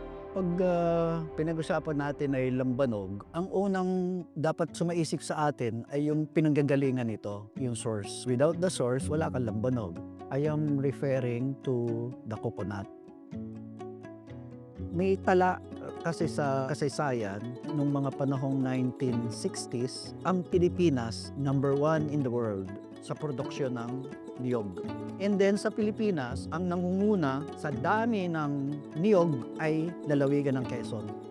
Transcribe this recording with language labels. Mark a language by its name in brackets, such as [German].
[Filipino] Pag pinag-usapan natin ay lambanog, ang unang dapat sumaisip sa atin ay yung pinanggagalingan nito, yung source. [English] Without the source, [Filipino] wala kang lambanog. [English] I am referring to the coconut. [Filipino] May tala kasi sa kasaysayan, nung mga panahong 1960s, ang Pilipinas, [English] number 1 in the world [Filipino] sa produksyon ng niyog. [English] And then [Filipino] sa Pilipinas, ang nangunguna sa dami ng niyog ay lalawigan ng Quezon.